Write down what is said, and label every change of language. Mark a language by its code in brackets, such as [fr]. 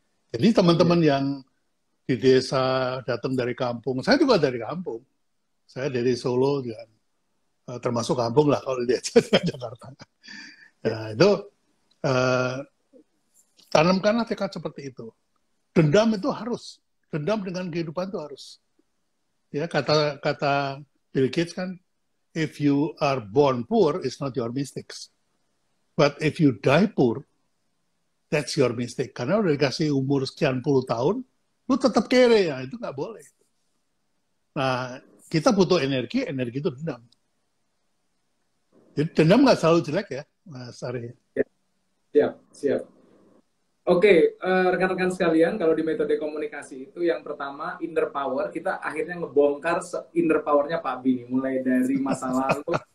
[id] Jadi teman-teman yang di desa datang dari kampung, saya juga dari kampung, saya dari Solo juga, termasuk kampung lah kalau di Jakarta. Nah, itu tanamkanlah tekad seperti itu. Dendam itu harus, dendam dengan kehidupan itu harus. Ya, kata Bill Gates kan, [en] if you are born poor, it's not your mistakes. But if you die poor, that's your mistake. [id] Karena udah dikasih umur sekian puluh tahun, lu tetap kere, ya itu nggak boleh. Nah, kita butuh energi itu dendam. Jadi dendam nggak selalu jelek ya, Mas Ari. Siap. Oke, rekan-rekan sekalian, kalau di metode komunikasi itu yang pertama inner power, kita akhirnya ngebongkar inner powernya Pak Bini, mulai dari masa lalu,